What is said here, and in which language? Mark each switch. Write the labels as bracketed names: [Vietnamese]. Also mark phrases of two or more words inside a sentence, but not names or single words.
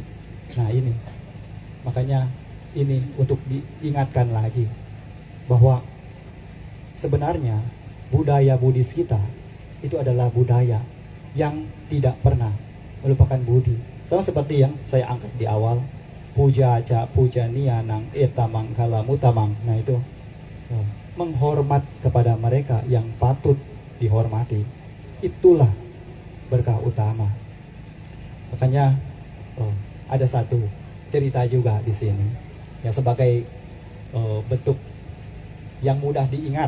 [Indonesian] Nah ini, makanya ini untuk diingatkan lagi bahwa sebenarnya budaya Buddhis kita itu adalah budaya yang tidak pernah melupakan budi. Sama seperti yang saya angkat di awal, [Pali] puja ca puja nianang etamang kala mutamang. [Indonesian] Nah itu menghormat kepada mereka yang patut dihormati. Itulah berkah utama. Makanya ada satu cerita juga di sini ya, sebagai bentuk yang mudah diingat.